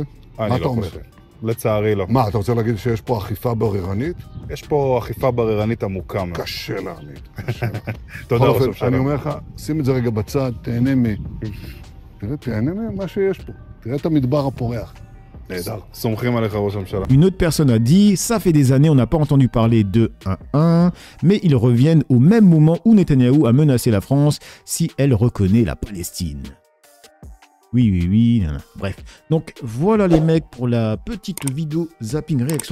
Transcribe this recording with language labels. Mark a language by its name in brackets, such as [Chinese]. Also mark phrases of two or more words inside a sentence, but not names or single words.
[Hebrew] אני לא חושב. לצערי לא. מה, אתה רוצה להגיד שיש פה אכיפה בררנית? יש פה אכיפה בררנית עמוקה מאוד. קשה להאמין. תודה ראש הממשלה. אני אומר לך, שים את זה רגע בצד, תהנה ממה שיש פה. תראה את המדבר הפורח. [French] Une autre personne a dit « Ça fait des années, on n'a pas entendu parler de 1-1, mais ils reviennent au même moment où Netanyahou a menacé la France si elle reconnaît la Palestine. » Oui, bref. Donc voilà les mecs pour la petite vidéo zapping réaction.